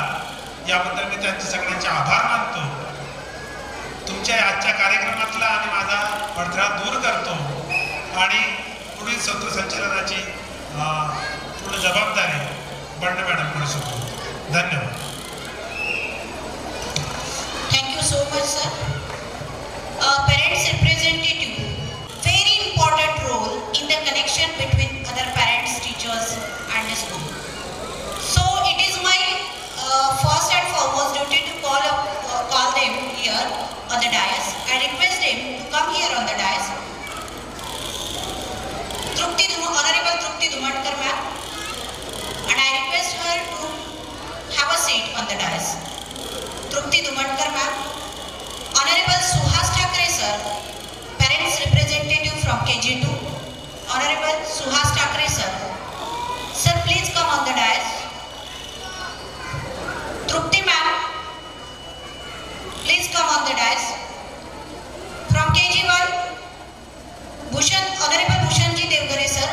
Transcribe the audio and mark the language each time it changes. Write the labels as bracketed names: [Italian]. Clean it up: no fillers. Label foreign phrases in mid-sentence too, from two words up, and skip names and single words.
[Marathi] याबद्दल मी त्यांचे सगळ्यांचे आभार मानतो. तुमच्या आजच्या कार्यक्रमातला आणि माझा अडथळा दूर करतो आणि पुढील सूत्रसंचालनाची पूर्ण जबाबदारी बंड मॅडमकडे सोडतो. धन्यवाद. [English] Thank you so much, sir. Parents representative, very important role in the connection between other parents, teachers and the school. So it is my first and foremost duty to call them here on the dais. I request them to come here on the dais. Honorable Trupti Dhumatkar ma'am, and I request her to have a seat on the dais. Trupti Dhumatkar ma'am. Honorable Suhas Thakre sir, parents representative from KG2. Honorable Suhas Thakre sir. Sir, please come on the dais. Trupti ma'am, please come on the dais. From KG1, Honorable Bhushanji Devgare sir.